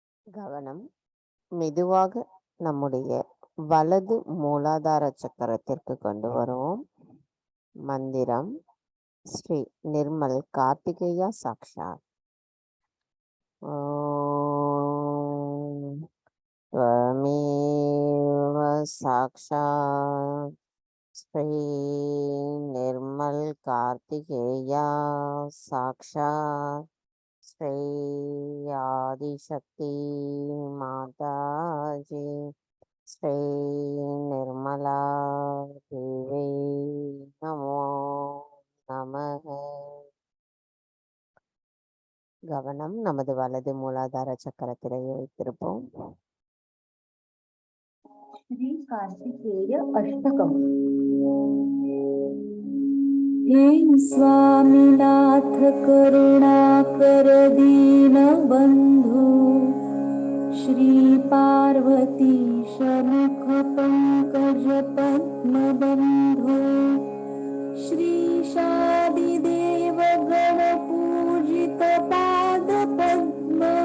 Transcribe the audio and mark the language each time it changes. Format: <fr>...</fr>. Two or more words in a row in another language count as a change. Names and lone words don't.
<ta>கவனம் மெதுவாக நம்முடைய வலது மூலாதார சக்கரத்திற்கு கொண்டு வருவோம். மந்திரம் ஸ்ரீ நிர்மல் கார்த்திகேயா சாக்ஷாத்.</ta> <sa>ஓம் त्वमेव साक्षात् श्री निर्मल कार्तिकेया साक्षात् श्री आदिशक्ति माता जी श्री निर्मला देवी नमो नमः.</sa> <ta>கவனம் நமது வலது மூலாதார சக்கரத்திலே வைத்திருப்போம்.</ta> <sa>श्री कार्तिकेय अष्टकम्. हे स्वामीनाथ करुणाकर दीनबन्धु श्री पार्वती शमुख पंकज पद्मबन्धु श्री शादिदेव गण पूजित पाद पद्म</sa>